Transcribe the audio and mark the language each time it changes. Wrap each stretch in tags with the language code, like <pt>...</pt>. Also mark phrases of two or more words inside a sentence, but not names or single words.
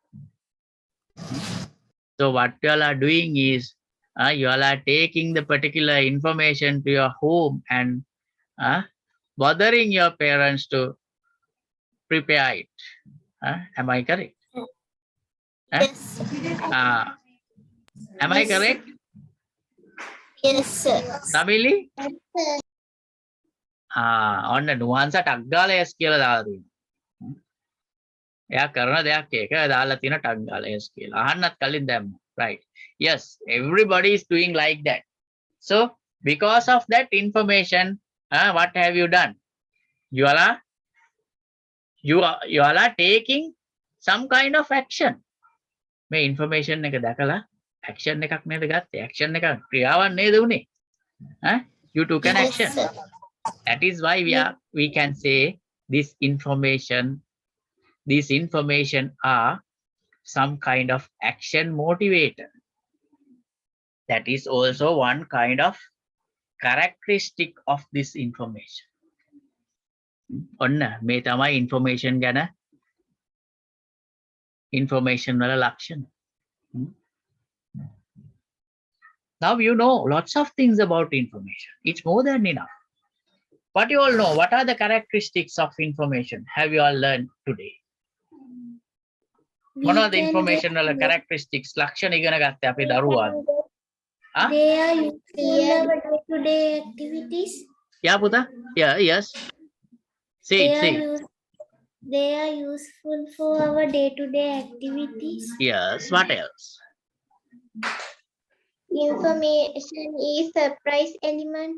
<en>So what you all are doing is, you all are taking the particular information to your home and bothering your parents to prepare it. Am I correct? Yes. Am I correct? Yes, sir. Samili? Yes, sir.</en> <si>ඔන්න නුවන්ස ටක් ගාලා yes කියලා දාලා තියෙනවා. එයා කරන දෙයක් ඒක දාලා තියෙන ටක් ගාලා yes කියලා. අහන්නත් කලින් දැම්මා.</si> <en>Right. Yes, everybody is doing like that. So because of that information, what have you done? You all are you all are taking some kind of action.</en> <si>මේ information එක දැකලා action එකක් නේද ගත්තේ? Action එක ක්‍රියාවක් නේද උනේ?</si> <en>You took an Yes, action. sir. That is why we can say this information, these information are some kind of action motivator. That is also one kind of characteristic of this information.</en> <si>ඔන්න මේ තමයි information ගැන information වල ලක්ෂණ.</si> <en>Now you know lots of things about information. It's more than enough. What you all know, what are the characteristics of information? Have you all learned today? We</en> <si>මොනවද</si> <en>can</en> <si>information වල</si> <en>get-</en> <si>characteristics ලක්ෂණ ඉගෙන ගත්තේ අපේ දරුවා?</si> <en>They are useful our day-to-day activities. Yeah, පුතා? Yeah, yes. Say They it, are say it. they are useful for our day-to-day activities. Yes, what else? Information is surprise element.</en>